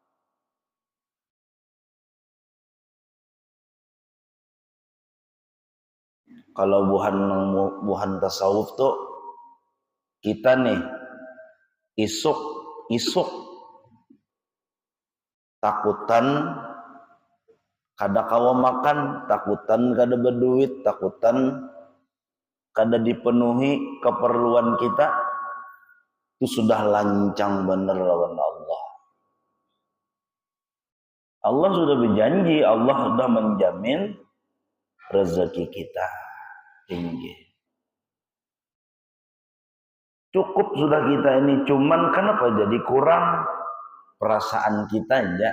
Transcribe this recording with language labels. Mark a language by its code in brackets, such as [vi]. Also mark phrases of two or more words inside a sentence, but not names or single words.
[bjn] Kalau buhan tasawuf tuh kita nih isuk takutan kada kawa makan, takutan kada berduit, takutan kada dipenuhi keperluan kita, itu sudah lancang bener lawan Allah. [id] Allah sudah berjanji, Allah sudah menjamin rezeki kita tinggi. Cukup sudah kita ini, cuman kenapa jadi kurang perasaan kita aja.